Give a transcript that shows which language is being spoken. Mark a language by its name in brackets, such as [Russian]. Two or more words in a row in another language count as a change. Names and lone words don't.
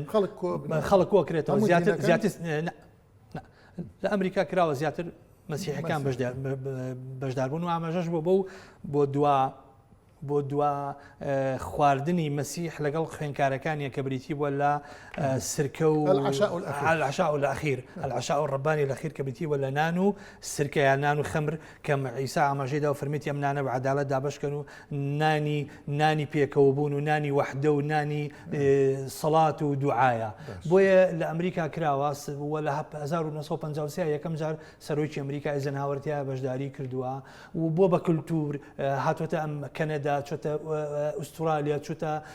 [Central Kurdish] خەڵک کۆکرێتەوە زیاتر لە ئەمریکا کراوە زیاتر مەسیحەکان بەشداربوون و ئاماژەش بۆ دوا خواردنی مەسیح لەگەڵ خوێنکارەکانیە کە بریتی بووە لە سرکە و [Arabic] العشاء الأخير العشاء الرباني الأخير [Central Kurdish] کە بریتی بووە لە نان و سرکە یا نان و خەمر کە عیسا ئاماژەیدا و فەرمیێتی ئەم نانە بە عەدالەت دابەشکەن و نانی پێکەوە بوون و نانی وەحدە و نانی سەڵات و دوعایە بۆیە لە ئەمریکا کراوە وە لە 1953 یەکەم جار سەرۆکی ئەمریکا ئایزنهاوەر بەشداری کردووە و بۆ بە کولتور هاتوۆتە ئەم کەنەدا چۆتە ئوسترالیا چۆتە